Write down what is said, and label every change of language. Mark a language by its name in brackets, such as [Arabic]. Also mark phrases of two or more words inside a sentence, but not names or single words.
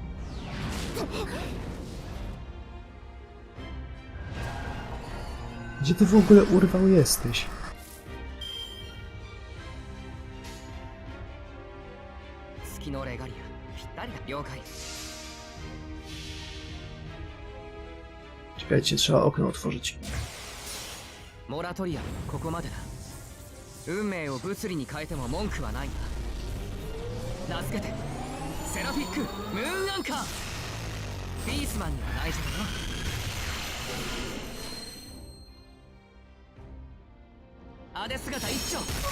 [Polish] Gdzie ty w ogóle, urwał, jesteś? Czekajcie, trzeba okno otworzyć. Moratoria, [Japanese] ここまでだ。運命を物理に変えても文句はないな。名付けてセラフィックムーンアンカー。ピースマンには内緒だよ。アデ姿一丁。